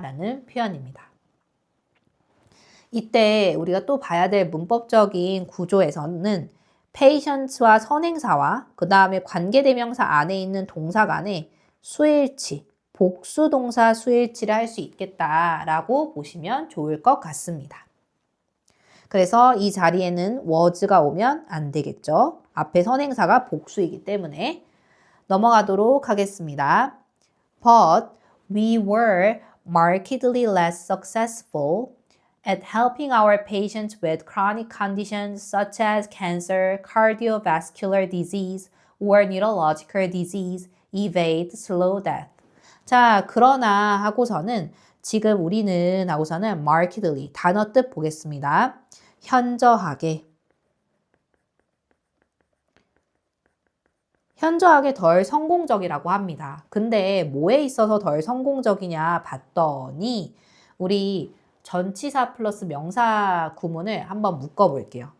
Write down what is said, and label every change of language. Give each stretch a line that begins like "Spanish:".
Korean: 라는 표현입니다. 이때 우리가 또 봐야 될 문법적인 구조에서는 patients와 선행사와 그 다음에 관계대명사 안에 있는 동사 간의 수일치, 복수동사 수일치를 할 수 있겠다라고 보시면 좋을 것 같습니다. 그래서 이 자리에는 was가 오면 안 되겠죠. 앞에 선행사가 복수이기 때문에 넘어가도록 하겠습니다.
English: But we were markedly less successful at helping our patients with chronic conditions such as cancer, cardiovascular disease, or neurological disease, evade slow death.
Korean: 자, 그러나 하고서는 지금 우리는 하고서는 markedly 단어 뜻 보겠습니다. 현저하게 덜 성공적이라고 합니다. 근데 뭐에 있어서 덜 성공적이냐 봤더니 우리 전치사 플러스 명사 구문을 한번 묶어볼게요.